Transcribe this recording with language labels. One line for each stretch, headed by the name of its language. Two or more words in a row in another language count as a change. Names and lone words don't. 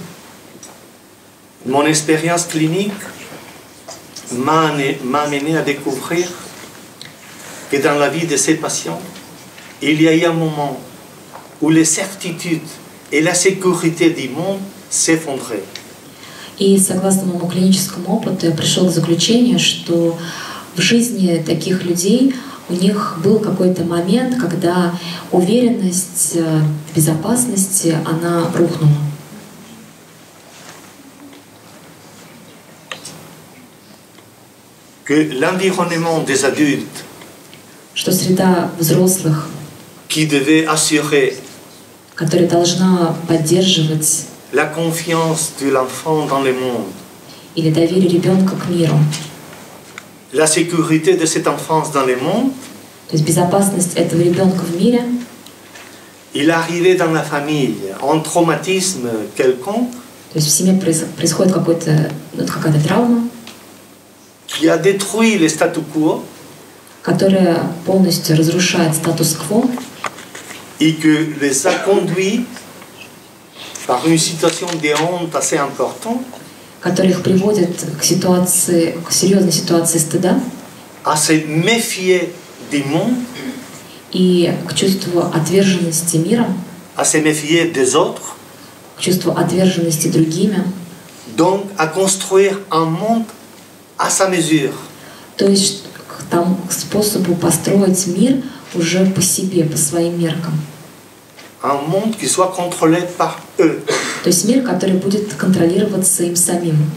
French: Mon expérience clinique m'a amené à découvrir que dans la vie de ces patients, il y a eu un moment où les certitudes et la sécurité du monde s'effondraient.
Russian: И согласно моему клиническому опыту, я пришел к заключению, что в жизни таких людей у них был какой-то момент, когда уверенность в безопасности, она рухнула.
French: Que l'environnement des adultes
Russian: Что среда взрослых,
French: qui devait assurer
Russian: которая должна поддерживать
French: la confiance de l'enfant dans le monde,
Russian: или доверие ребенка к миру,
French: la sécurité de cette enfance dans le monde,
Russian: то есть безопасность этого ребенка в мире,
French: il arrivait dans la famille un traumatisme quelconque
Russian: то есть в семье происходит какая-то травма,
French: qui a détruit le statu quo
Russian: которая полностью разрушает статус-кво
French: et que les a conduits par une situation de honte assez importante
Russian: который их приводит к серьезной ситуации стыда
French: à se méfier du monde,
Russian: и к чувству отверженности миром,
French: à se méfier des autres,
Russian: к чувству отверженности другими,
French: donc à construire un monde à sa mesure.
Russian: то есть к способу построить мир уже по себе, по своим меркам.
French: Un monde qui soit contrôlé par eux.
Russian: То есть мир, который будет контролироваться им самим.